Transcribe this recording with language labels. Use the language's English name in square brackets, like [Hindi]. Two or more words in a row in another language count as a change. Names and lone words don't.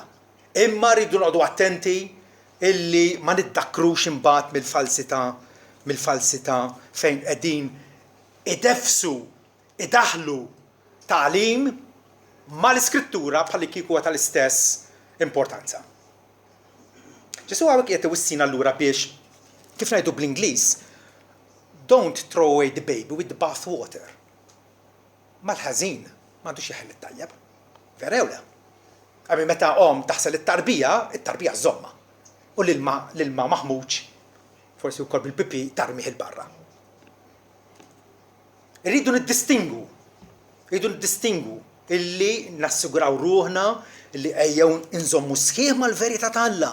[Maltese] Imma rridu noqogħdu attenti illi ma niddakkrux imbagħad mill-falsità fejn qegħdin idefsu, idaħlu tagħlim mal-Iskrittura bħalli kieku huwa tal-istess importanza. Ġesu hawnhekk qed iwissina allura biex kif ngħidu bl-Ingliż [English] don't throw away the baby with the bath water. [Maltese] Mal-ħażin m'għandux jeħel it-tajjeb. Vera jew le? Għami meta taħsel it-tarbija żomma. U l-ilma maħmuġ, forsi wkoll bil-pipi tarmih il-barra. Irridu niddistingu illi nassiguraw ruħna illi ejjew inżommu sħiħ mal-verità ta' Alla.